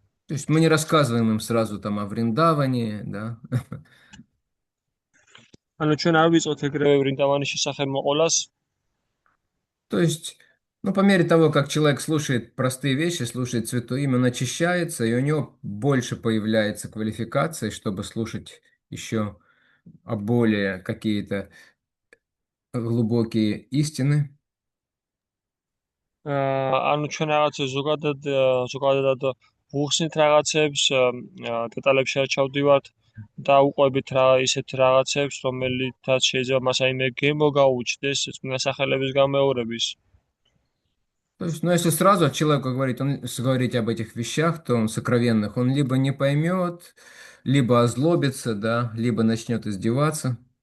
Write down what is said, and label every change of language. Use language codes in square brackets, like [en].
[ru] То есть мы не рассказываем им сразу там о Вриндаване, да. [ka] ანუ ჩვენ არ ვიწყოთ ეგრევე ვრინდავანის შესახებ მოყოლას. [ru] То есть, ну, по мере того, как человек слушает простые вещи, слушает Святое Имя, он очищается, и у него больше появляется квалификации, чтобы слушать еще о более какие-то глубокие истины. [ka] ანუ ჩვენ რაღაცა ზოგადად ვუხსნით რაღაცებს, დეტალებში არ ჩავდივართ და უყვებით რა ისეთ რაღაცებს, რომელთაც შეიძლება მას აიმე გემო გაუჩნდეს წმინდა სახელების გამეორების. [ru] То есть, ну, если сразу человеку говорить об этих вещах, то он сокровенных, он либо не поймет, либо озлобится, да, либо начнет издеваться.